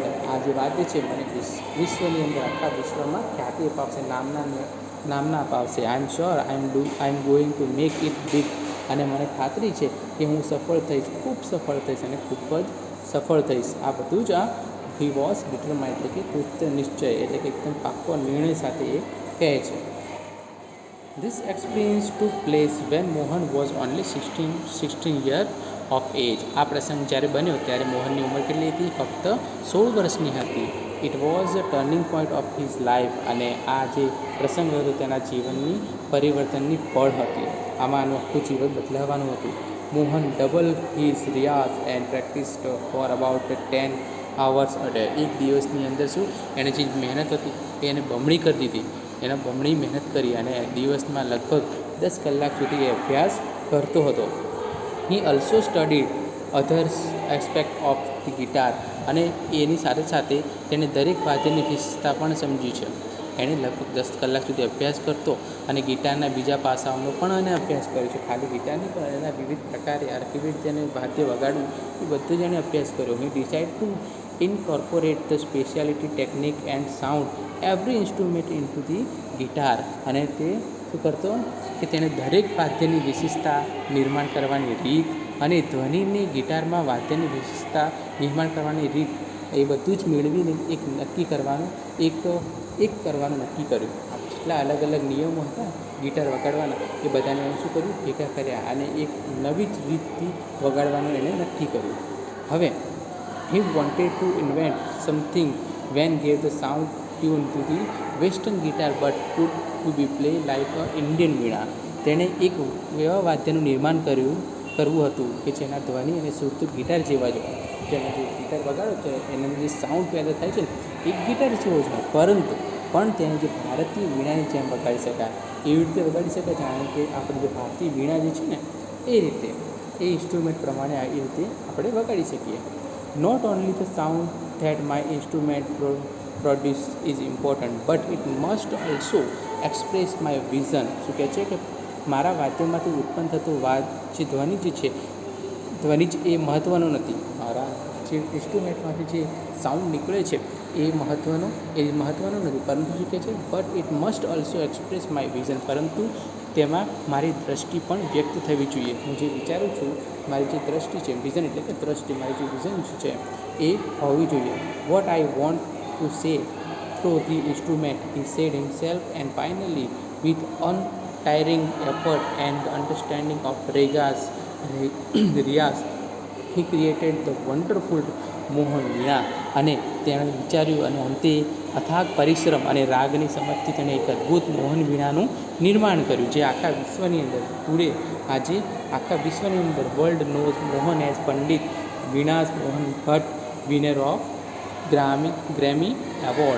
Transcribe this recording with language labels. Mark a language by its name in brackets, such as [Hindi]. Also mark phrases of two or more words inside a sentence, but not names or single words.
[Gujarati] આ જે વાદ્ય છે મને વિશ્વની અંદર, આખા વિશ્વમાં ખ્યાતિ અપાવશે, નામના અપાવશે. [English] I am sure I am going to make it big, [Gujarati] અને મને ખાતરી છે કે હું સફળ થઈશ, ખૂબ સફળ થઈશ, અને ખૂબ જ સફળ થઈશ. આ બધું જ આ [English] he was determined [Gujarati] એટલે કે કૃત્ય નિશ્ચય, એટલે કે એકદમ પાક્કો નિર્ણય સાથે એ કહે છે. [English] This experience took place when Mohan was only 16 years of age. [Gujarati] આ પ્રસંગ જ્યારે બન્યો ત્યારે મોહનની ઉંમર કેટલી હતી? ફક્ત 16 વર્ષની હતી. [English] it was a turning point of his life, [Gujarati] અને આ જે પ્રસંગ હતો તેના જીવનની પરિવર્તનની પળ હતી. આમાં આનું આખું જીવન બદલાવાનું હતું. [English] Mohan double his riyaz and practised for about 10 hours a day. [Gujarati] એક દિવસની અંદર શું એણે જે મહેનત હતી એને બમણી કરી દીધી. એના બમણી મહેનત કરી અને દિવસમાં લગભગ 10 કલાક સુધી એ અભ્યાસ કરતો હતો. [English] he also studied others aspect of the guitar, [Gujarati] અને એની સાથે સાથે તેણે દરેક વાદ્યની વિશેષતા પણ સમજી છે. એણે લગભગ 10 કલાક સુધી અભ્યાસ કરતો અને ગિટારના બીજા પાસાઓનો પણ એને અભ્યાસ કર્યો છે. ખાલી ગિટારની પણ એના વિવિધ પ્રકારે કેવી રીતે એને વાદ્ય વગાડવું એ બધું જ એણે અભ્યાસ કર્યો. [English] he decide to incorporate the specialty, technique and sound every instrument into the guitar. [Gujarati] અને તે શું કરતો કે તેણે દરેક વાદ્યની વિશેષતા નિર્માણ કરવાની રીત, અને ધ્વનિની ગિટારમાં વાદ્યની વિશેષતા નિર્માણ કરવાની રીત, એ બધું જ મેળવીને એક નક્કી કરવાનું નક્કી કર્યું. જેટલા અલગ અલગ નિયમો હતા ગિટાર વગાડવાના એ બધાને શું કર્યું, ભેગા કર્યા, અને એક નવી જ રીતથી વગાડવાનું એને નક્કી કર્યું. [English] હવે he wanted to invent something when gave the sound tune to the western guitar but could to be played like a Indian વીણા. [Gujarati] તેણે એક એવા વાદ્યનું નિર્માણ કરવું હતું કે જેના ધ્વનિ અને સુર ગિટાર જેવા જ હોય. જેને જે ગિટાર વગાડો છે એનો જે સાઉન્ડ પેદા થાય છે ને એક ગિટાર જેવો જ હોય, પરંતુ પણ તેને જે ભારતીય વીણાની જેમ વગાડી શકાય, એવી રીતે વગાડી શકાય. જાણે કે આપણે જે ભારતીય વીણા જે છે ને એ રીતે, એ ઇન્સ્ટ્રુમેન્ટ પ્રમાણે એ રીતે આપણે વગાડી શકીએ. [English] Not only the sound that my instrument produce is important, but it must also express my vision. [Gujarati] શું કહે છે કે મારા વાદ્યમાંથી ઉત્પન્ન થતો જે ધ્વનિ જે છે, ધ્વનિ જ એ મહત્ત્વનો નથી. મારા જે ઇન્સ્ટ્રુમેન્ટમાંથી જે સાઉન્ડ નીકળે છે એ મહત્ત્વનું નથી, પરંતુ શું કહે છે, [English] but it must also express my vision, [Gujarati] પરંતુ તેમાં મારી દ્રષ્ટિ પણ વ્યક્ત થવી જોઈએ. હું જે વિચારું છું, મારી જે દ્રષ્ટિ છે, વિઝન એટલે કે દ્રષ્ટિ, મારી જે વિઝન છે એ હોવી જોઈએ. [English] what I want to say through the instrument, he said himself, and finally with untiring effort and the understanding of Rega's Riya's, he created the wonderful મોહન વીણા. [Gujarati] અને તેણે વિચાર્યું અને અંતે અથાગ પરિશ્રમ અને રાગની સમજથી તેણે એક અદ્ભુત મોહન વીણાનું નિર્માણ કર્યું, જે આખા વિશ્વની અંદર ટુડે આજે આખા વિશ્વની અંદર [English] world knows Mohan as Pandit Veenas Mohan Bhatt, winner of Grammy award.